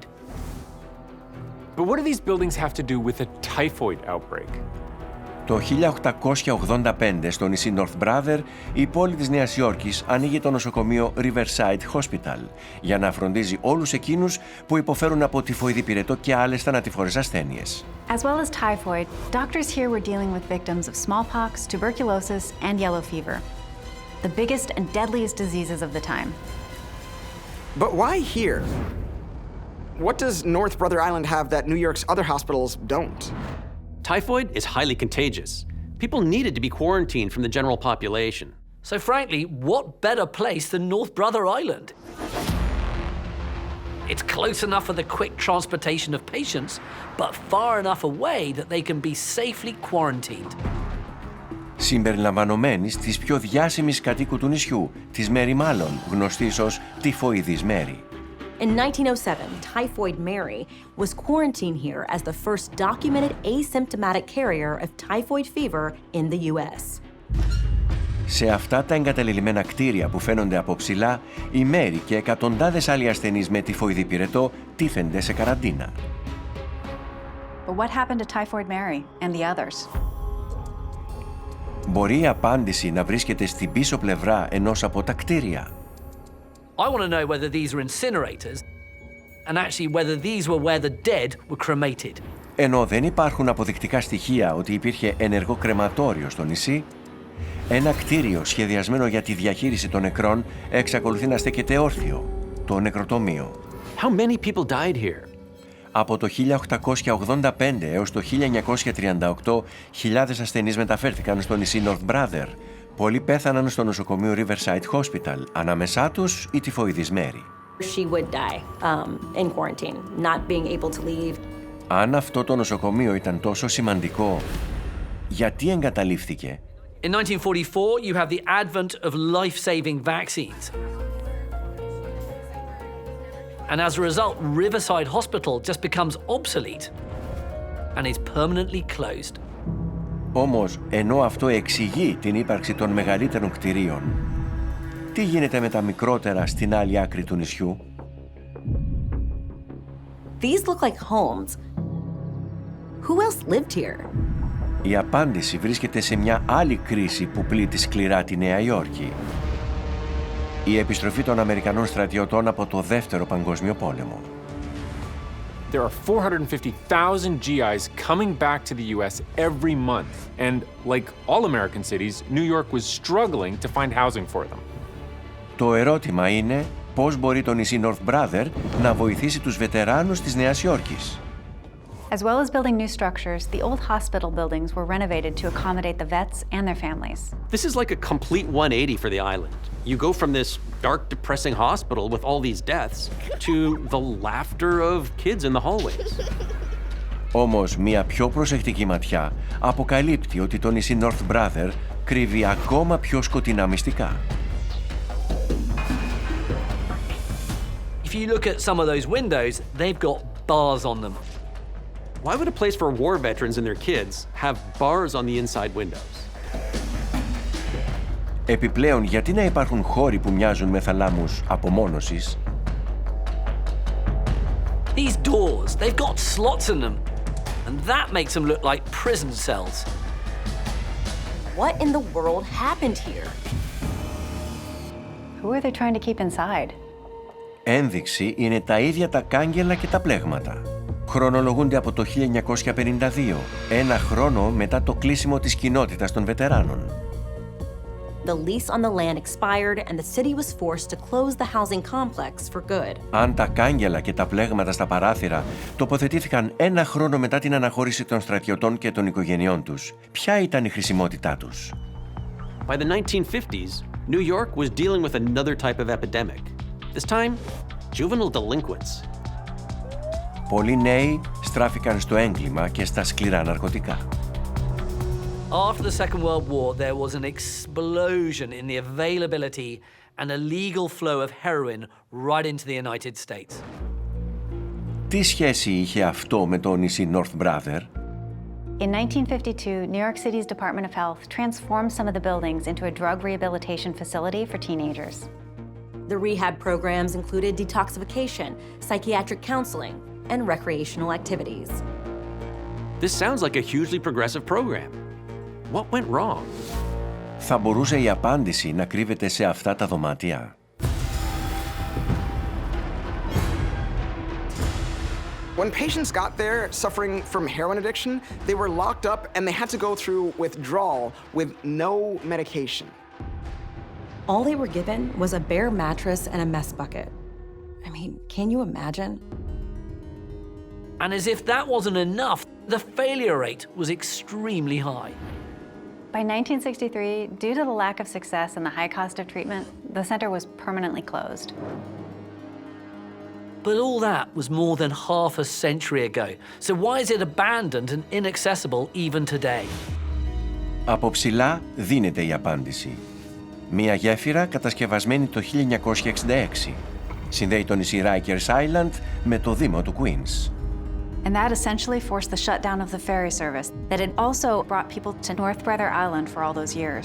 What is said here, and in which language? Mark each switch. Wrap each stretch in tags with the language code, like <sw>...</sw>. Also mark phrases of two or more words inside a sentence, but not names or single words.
<en>But what do these buildings have to do with a typhoid outbreak?</en> <el>Το 1885 στο νησί North Brother, η πόλη της Νέας Υόρκης ανοίγει το νοσοκομείο Riverside Hospital για να φροντίζει όλους εκείνους που υποφέρουν από τυφοειδή πυρετό και άλλες θανατηφόρες ασθένειες.</el> <en>As well as typhoid, doctors here were dealing with victims of smallpox, tuberculosis, and yellow fever, the biggest and deadliest diseases of the time. But why here? What does North Brother Island have that New York's other hospitals don't? Typhoid is highly contagious. People needed to be quarantined from the general population. So frankly, what better place than North Brother Island? It's close enough for the quick transportation of patients, but far enough away that they can be safely quarantined.</en> <el>Συμπεριλαμβανομένης της πιο διάσημης κατοίκου του νησιού, της Μέρι Μάλλον, γνωστής ως τυφοειδής Μέρι.</el> <en>In 1907, Typhoid Mary was quarantined here as the first documented asymptomatic carrier of typhoid fever in the US.</en> <el>Σε αυτά τα εγκαταλελειμμένα κτίρια που φαίνονται από ψηλά, η Μέρι και εκατοντάδες άλλοι ασθενείς με τυφοειδή πυρετό τίθενται σε καραντίνα.</el> <en>But what happened to Typhoid Mary and the others?</en> <el>Μπορεί η απάντηση να βρίσκεται στην πίσω πλευρά ενός από τα κτίρια.</el> <en>I want to know whether these are incinerators and actually whether these were where the dead were cremated.</en> <el>Ενώ δεν υπάρχουν αποδεικτικά στοιχεία ότι υπήρχε ενεργό κρεματόριο στο νησί, ένα κτίριο σχεδιασμένο για τη διαχείριση των νεκρών εξακολουθεί να στέκεται όρθιο, το νεκροτομείο.</el> <en>How many people died here?</en> <el>Από το 1885 έως το 1938, χιλιάδες ασθενείς μεταφέρθηκαν στο νησί North Brother. Πολλοί πέθαναν στο νοσοκομείο Riverside Hospital, ανάμεσά τους η τυφοειδής Μέρι.</el> <en>She would die in quarantine, not being able to leave.</en> <el>Αν αυτό το νοσοκομείο ήταν τόσο σημαντικό, γιατί εγκαταλείφθηκε?</el> <en>In 1944, you have the advent of life-saving vaccines. And as a result, Riverside Hospital just becomes obsolete and is permanently closed.</en> <el>Όμως, ενώ αυτό εξηγεί την ύπαρξη των μεγαλύτερων κτηρίων, τι γίνεται με τα μικρότερα στην άλλη άκρη του νησιού?</el> <en>These look like homes. Who else lived here?</en> <el>Η απάντηση βρίσκεται σε μια άλλη κρίση που πλήττει σκληρά τη Νέα Υόρκη. Η επιστροφή των Αμερικανών στρατιωτών από το Δεύτερο Παγκόσμιο Πόλεμο.</el> <en>There are 450,000 GIs coming back to the US every month. And like all American cities, New York was struggling to find housing for them.</en> <el>Το ερώτημα είναι πώς μπορεί το νησί North Brother να βοηθήσει τους βετεράνους της Νέας Υόρκης.</el> <en>As well as building new structures, the old hospital buildings were renovated to accommodate the vets and their families. This is like a complete 180 for the island. You go from this dark, depressing hospital with all these deaths to the laughter of kids in the hallways.</en> <el>Όμως, μια πιο προσεκτική ματιά αποκαλύπτει ότι το νησί North Brother κρύβει ακόμα πιο σκοτεινά μυστικά.</el> <en>If you look at some of those windows, they've got bars on them. Why would a place for war veterans and their kids have bars on the inside windows?</en> <el>Επιπλέον, γιατί να υπάρχουν χώροι που μοιάζουν με θαλάμους απομόνωσης?</el> <en>These doors, they've got slots in them, and that makes them look like prison cells. What in the world happened here? Who are they trying to keep inside?</en> <el>Ένδειξη είναι τα ίδια τα κάγκελα και τα πλέγματα. Χρονολογούνται από το 1952, ένα χρόνο μετά το κλείσιμο της κοινότητας των βετεράνων.</el> <en>The lease on the land expired and the city was forced to close the housing complex for good.</en> <el>Αν τα κάγκελα και τα πλέγματα στα παράθυρα τοποθετήθηκαν ένα χρόνο μετά την αναχώρηση των στρατιωτών και των οικογενειών τους, ποια ήταν η χρησιμότητά τους?</el> <en>By the 1950s, New York was dealing with another type of epidemic. This time, juvenile delinquents.</en> <el>Πολλοί νέοι στράφηκαν στο έγκλημα και στα σκληρά ναρκωτικά.</el> <en>After the Second World War, there was an explosion in the availability and a legal flow of heroin right into the United States.</en> <el>Τι σχέση είχε αυτό με το νησί North Brother?</el> <en>In 1952, New York City's Department of Health transformed some of the buildings into a drug rehabilitation facility for teenagers. The rehab programs included detoxification, psychiatric counseling, and recreational activities. This sounds like a hugely progressive program. What went wrong?</en> <el>Θα μπορούσε η απάντηση να κρύβεται σε αυτά τα δωμάτια.</el> <en>When patients got there suffering from heroin addiction, they were locked up and they had to go through withdrawal with no medication. All they were given was a bare mattress and a mess bucket. I mean, can you imagine? And as if that wasn't enough, the failure rate was extremely high. By 1963, due to the lack of success and the high cost of treatment, the center was permanently closed. But all that was more than half a century ago. So why is it abandoned and inaccessible even today?</en> <el>Από ψηλά δίνεται η απάντηση. Μία γέφυρα κατασκευασμένη το 1966. Συνδέει το νησί Rikers Island με το δήμο του Queens.</el> <en>And that essentially forced the shutdown of the ferry service that had also brought people to North Brother Island for all those years.</en>